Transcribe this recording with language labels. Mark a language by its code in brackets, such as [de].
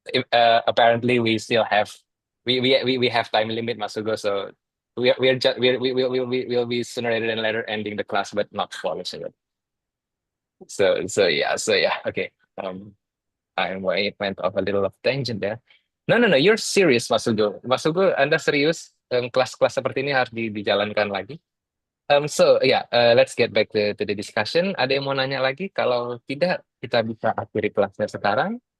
[en] Apparently we still have we have time limit, Mas Hugo, so we'll be sooner rather than later ending the class, but not abolishing it. So yeah, okay. I went off a little of tangent there. No, you're serious, Mas Hugo. [id] Mas Hugo, Anda serius? Kelas-kelas seperti ini harus dijalankan lagi. [en] So yeah, let's get back to the discussion. [id] Ada yang mau nanya lagi? Kalau tidak, kita bisa akhiri kelasnya sekarang.